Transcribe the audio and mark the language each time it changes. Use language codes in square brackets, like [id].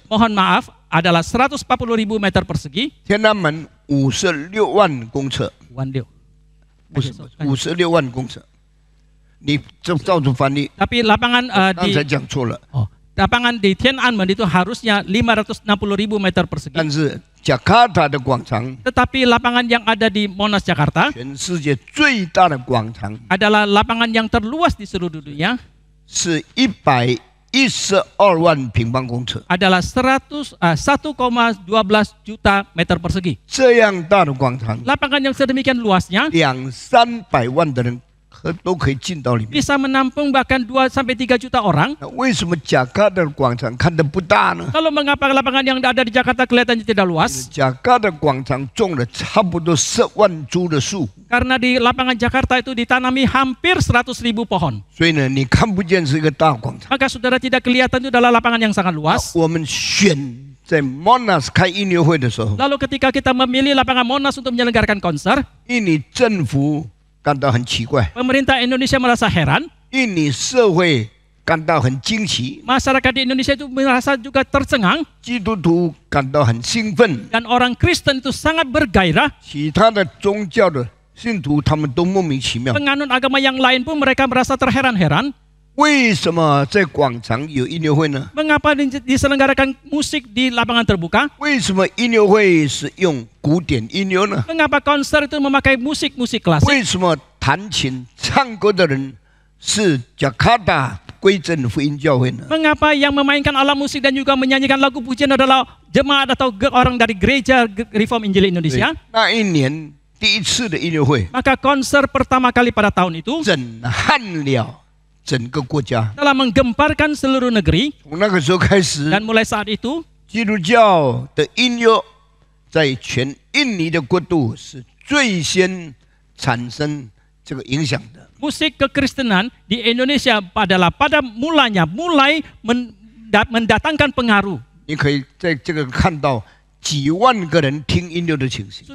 [id] mohon maaf, adalah 140.000 meter persegi. [zh] 天安门56万公尺， Wandio. 不是56万公尺，你这照着翻译， [id] Tapi lapangan [zh] 刚才讲错了。 [id] lapangan di Tiananmen itu harusnya 560.000 meter persegi. [zh] 但是加卡塔的广场， [id] Tetapi lapangan yang ada di Monas Jakarta [zh] 全世界最大的广场， [id] adalah lapangan yang terluas di seluruh dunia, [zh] 是112万平方公尺。 [id] adalah 1,12 juta meter persegi. [zh] 这样大的广场， [id] Lapangan yang sedemikian luasnya [zh] 200-300万的人都可以进到里面。 [id] bisa menampung bahkan 2 sampai 3 juta orang. [zh] 那为什么贾卡达广场看得不大呢？ [id] Lalu mengapa lapangan yang ada di Jakarta kelihatannya tidak luas? [zh] 贾卡达广场种了差不多10万株的树， [id] Karena di lapangan Jakarta itu ditanami hampir 100.000 pohon. [zh] 所以呢，你看不见是一个大广场。 [id] Maka saudara tidak kelihatan itu adalah lapangan yang sangat luas. [zh] 我们选在 Monas 开音乐会的时候， [id] Lalu ketika kita memilih lapangan Monas untuk menyelenggarakan konser, [zh] 印尼政府感到很奇怪， [id] pemerintah Indonesia merasa heran, [zh] 印尼社会感到很惊奇， [id] masyarakat di Indonesia itu merasa juga tercengang, [zh] 基督徒感到很兴奋， [id] dan orang Kristen itu sangat bergairah. [zh] 其他的宗教的信徒他们都莫名其妙。 [id] Penganut agama yang lain pun mereka merasa terheran-heran. [zh] 为什么在广场有音乐会呢？ [id] Mengapa diselenggarakan musik di lapangan terbuka? [zh] 为什么音乐会是用古典音乐呢？ [id] Mengapa konser itu memakai musik-musik klasik? [zh] 为什么弹琴唱歌的人是加卡达归正福音教会呢？ [id] Mengapa yang memainkan alat musik dan juga menyanyikan lagu pujian adalah jemaat atau orang dari gereja Reform Injil Indonesia? [zh] 那一年第一次的音乐会， [id] Maka konser pertama kali pada tahun itu [zh] 震撼了整个国家。 [id] telah menggemparkan seluruh negeri, [zh] 从那个时候开始， [id] dan mulai saat itu [zh] 基督教的音乐在全印尼的国度是最先产生这个影响的。 [id] musik kekristenan di Indonesia adalah pada mulanya mulai mendatangkan pengaruh. [zh] 你可以在这个看到几万个人听音乐的情形。